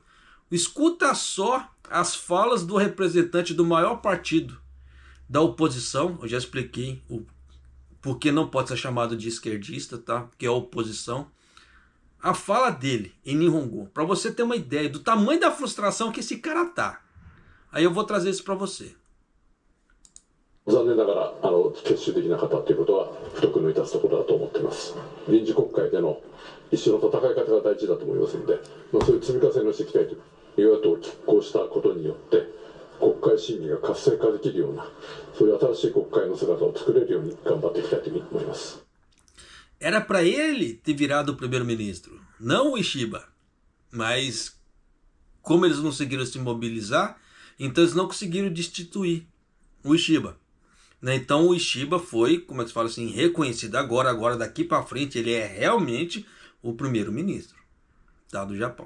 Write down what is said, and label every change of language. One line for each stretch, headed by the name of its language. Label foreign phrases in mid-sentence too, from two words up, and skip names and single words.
Portuguese: Escuta só as falas do representante do maior partido da oposição. Eu já expliquei porque não pode ser chamado de esquerdista, tá? Porque é a oposição. a fala dele em Nihongo, para você ter uma ideia do tamanho da frustração que esse cara tá. Aí eu vou trazer isso para você.
Japanese: 残念ながら結集できなかったということは不徳の致すところだと思っています。臨時国会での一種の戦い方が大事だと思いますので、そういう積み重ねをしていきたいという与野党を拮抗したことによって国会審議が活性化できるような、そういう新しい国会の姿を作れるように頑張っていきたいというふうに思います。
Portuguese: Era para ele ter virado o primeiro-ministro, não o Ishiba. Mas como eles não conseguiram se mobilizar, então eles não conseguiram destituir o Ishiba. Então o Ishiba foi, como é que se fala assim, reconhecido agora daqui para frente, ele é realmente o primeiro-ministro, tá, do Japão.